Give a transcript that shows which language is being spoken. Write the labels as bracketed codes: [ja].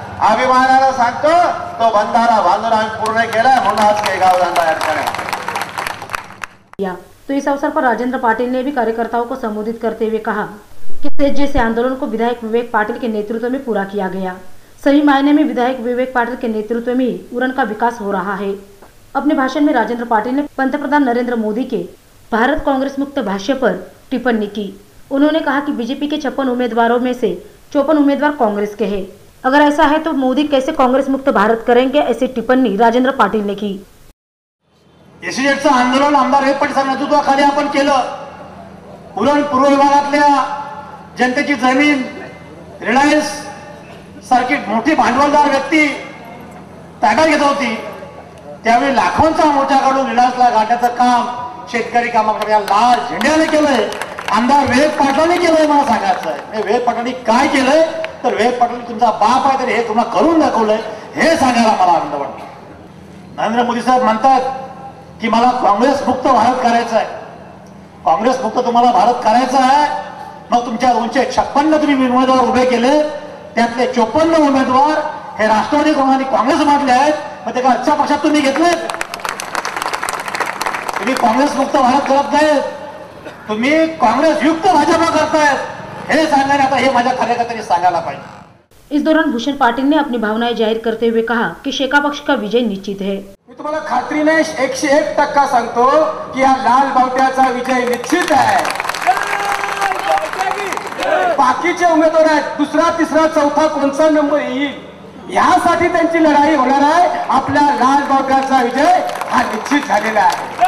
[mr] अभिमानाला सांगतो तो बंधारा बांधून आम्ही पूर्ण केलाय, म्हणून आज केगाव दांडा या ठिकाणी। [hi] तो इस अवसर पर राजेंद्र पाटिल ने भी कार्यकर्ताओं को संबोधित करते हुए कहा कि सेज जैसे आंदोलन को विधायक विवेक पाटिल के नेतृत्व में पूरा किया गया। सही मायने में विधायक विवेक पाटिल के नेतृत्व में ही उरन का विकास हो रहा है। अपने भाषण में राजेंद्र पाटिल ने पंतप्रधान नरेंद्र मोदी के भारत कांग्रेस मुक्त भाष्य पर टिप्पणी की। उन्होंने कहा कि बीजेपी के 56 उम्मीदवारों में से 54 उम्मीदवार कांग्रेस के हैं। अगर ऐसा है तो मोदी कैसे कांग्रेस मुक्त भारत करेंगे, ऐसी टिप्पणी राजेंद्र पाटिल ने की। [mr] एसीजेटचं आंदोलन आमदार विवेक पाटील नेतृत्वाखाली आपण केलं। उरण पूर्व विभागातल्या जनतेची जमीन रिलायन्स सारखी मोठी भांडवलदार व्यक्ती ताब्यात घेत होती, त्यावेळी लाखोंचा मोर्चा काढून रिलायन्सला गाठण्याचं काम शेतकरी कामाकडे लाल झेंड्याने केलंय, आमदार विवेक पाटलांनी केलंय। मला सांगायचं आहे विवेक पाटलांनी काय केलंय, तर विवेक पाटलांनी तुमचा बाप आहे तरी हे तुम्हाला करून दाखवलंय, हे सांगायला मला आनंद वाटतो। नरेंद्र मोदी साहेब म्हणतात की मला काँग्रेस मुक्त भारत करायचा आहे, काँग्रेस मुक्त तुम्हाला भारत करायचा आहे, मग तुमच्या 256 तुम्ही उमेदवार उभे केले, त्यातले 54 उमेदवार हे राष्ट्रवादी काँग्रेस मधले आहेत, मग ते का अच्छा पक्षात तुम्ही घेतले, तुम्ही काँग्रेस मुक्त भारत करत नाहीत, तुम्ही काँग्रेस युक्त भाजपा करतायत, हे सांगायला आता हे माझ्या कार्यकर्त्यांनी सांगायला पाहिजे। [hi] इस दौरान भूषण पाटिल ने अपनी भावनाएं जाहिर करते हुए कहा कि शेका पक्ष का विजय निश्चित है। [mr] मी तुम्हाला खात्रीने 101% सांगतो की हा लाल बावट्याचा विजय निश्चित आहे। बाकीचे उमेदवार आहेत, दुसरा तिसरा चौथा कोणता नंबर येईल यासाठी त्यांची लढाई होणार आहे. आपल्या लाल बावट्याचा विजय हा निश्चित झालेला आहे.